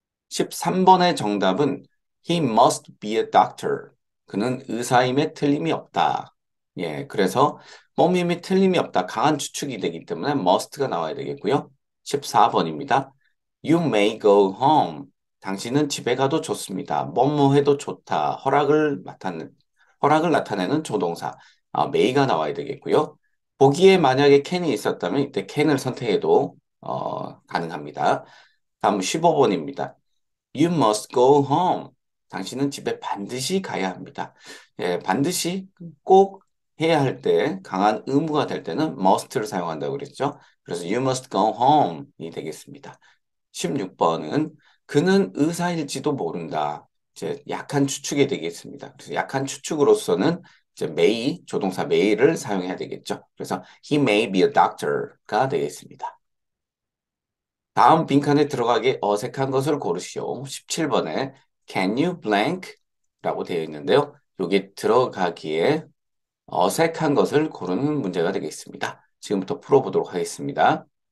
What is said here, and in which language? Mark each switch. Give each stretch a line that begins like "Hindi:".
Korean: 13번의 정답은
English: He must be a doctor.
Korean: 그는 의사임에 틀림이 없다. 예, 그래서 뻥임이 틀림이 없다. 강한 추측이 되기 때문에 must가 나와야 되겠고요. 14번입니다.
English: You may go home.
Korean: 당신은 집에 가도 좋습니다. 뭐뭐 해도 좋다. 허락을 나타내는 조동사. may가 나와야 되겠고요. 보기에 만약에 can이 있었다면 이때 can을 선택해도 가능합니다. 다음 15번입니다.
English: You must go home.
Korean: 당신은 집에 반드시 가야 합니다. 예, 반드시 꼭 해야 할 때, 강한 의무가 될 때는 must를 사용한다고 그랬죠. 그래서
English: you must go home이
Korean: 되겠습니다. 16번은 그는 의사일지도 모른다. 이제 약한 추측이 되겠습니다. 그래서 약한 추측으로서는 이제 may, 조동사 may를 사용해야 되겠죠. 그래서
English: he may be a doctor가
Korean: 되겠습니다. 다음 빈칸에 들어가기 어색한 것을 고르시오. 17번에
English: Can you blank?
Korean: 라고 되어 있는데요. 여기 들어가기에 어색한 것을 고르는 문제가 되겠습니다. 지금부터 풀어보도록 하겠습니다.